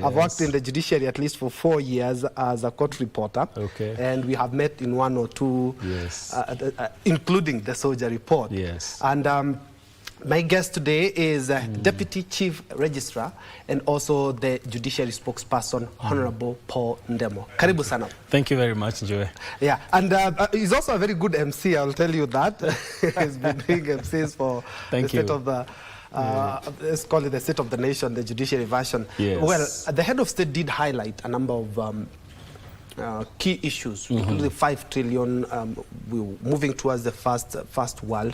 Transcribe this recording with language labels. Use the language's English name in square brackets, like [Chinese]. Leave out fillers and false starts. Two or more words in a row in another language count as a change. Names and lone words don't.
[English] I've worked in the judiciary at least for 4 years as a court reporter. Okay. And we have met in one or two, yes, including the SOJA report. Yes. And my guest today is Deputy Chief Registrar and also the Judiciary Spokesperson, Honorable Paul Ndemo. [Swahili] Karibu sana. [English] Thank you very much, Njue. Yeah, and he's also a very good MC, I'll tell you that. He's been doing MCs for the state of the, let's call it the State of the Nation, the judiciary version. Yes. Well, the head of state did highlight a number of key issues, including 5 trillion, we're moving towards the first world.